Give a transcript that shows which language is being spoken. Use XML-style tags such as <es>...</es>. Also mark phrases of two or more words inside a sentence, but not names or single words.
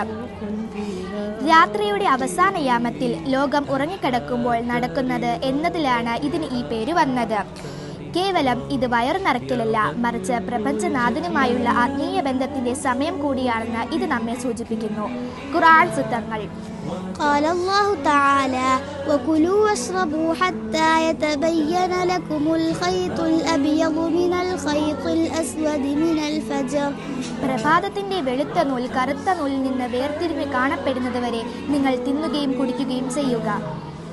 <ml>രാത്രിയുടെ അവസാന യാമത്തിൽ ലോകം ഉറങ്ങിക്കിടക്കുമ്പോൾ നടക്കുന്നത് എന്നതിലാണ് ഇതിന് ഈ പേര് വന്നത്. കേവലം ഇത് വയറു നിറയ്ക്കലല്ല, മറിച്ച് പ്രപഞ്ചനാഥനുമായുള്ള ആത്മീയ ബന്ധത്തിന്റെ സമയം കൂടിയാണെന്ന് ഇത് നമ്മെ സൂചിപ്പിക്കുന്നു. ഖുർആൻ സൂക്തങ്ങൾ:</ml> <ar>قال الله تعالى وكلوا واشربوا حتى يتبين لكم الخيط الأبيض من الخيط الأسود من الفجر.</ar> <ml>പ്രഭാതത്തിന്റെ വെളുത്ത നൂൽ കറുത്ത നൂലിൽ നിന്ന് വേർതിരിഞ്ഞ് കാണപ്പെടുന്നത് വരെ നിങ്ങൾ തിന്നുകയും കുടിക്കുകയും ചെയ്യുക.</ml>